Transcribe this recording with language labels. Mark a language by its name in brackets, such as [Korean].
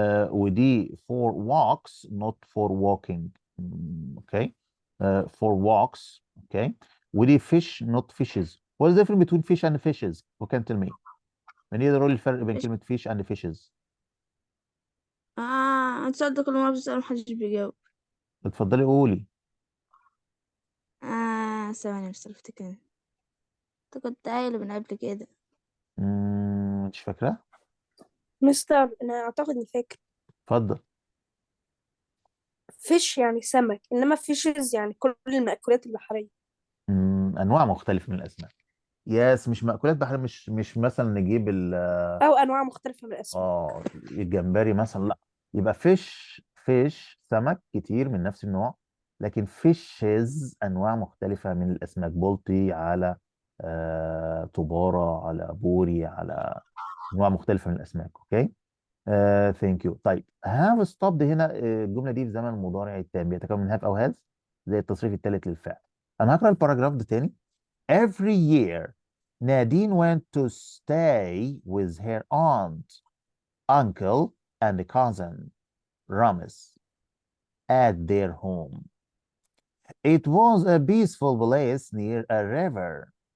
[Arabic] ودي [English] for walks not for walking. Okay. For walks. Okay. [Arabic] ودي [English] fish not fishes. What is the difference between fish and fishes? Who can tell me? [Arabic] من يقدر يقول لي الفرق بين كلمة fish and fishes؟ السؤال ده كل مرة بسأله محدش بيجاوب. اتفضلي قولي. ثواني بس افتكر. انت كنت قايل من قبل كده. مش فاكرة؟ مستر أنا أعتقد إني فاكر. اتفضل. فيش يعني سمك، إنما فيشز يعني كل المأكولات البحرية. أنواع مختلفة من الأسماك. يس مش مأكولات بحرية، مش مثلا نجيب أو أنواع مختلفة من الأسماك. الجمبري مثلا، لا. يبقى فيش سمك كتير من نفس النوع، لكن فيشز أنواع مختلفة من الأسماك، بلطي على طبارة على بوري على أنواع مختلفة من الأسماك. [English] Okay. Thank you. [Arabic] طيب هاف ستوبد هنا الجمله دي في زمن المضارع التام بيتكون من هاف او هاز زي التصريف الثالث للفعل. انا هقرا الباراجراف ده تاني. [English] Every year Nadine went to stay with her aunt, uncle and cousin Ramis at their home. It was a peaceful place near a river.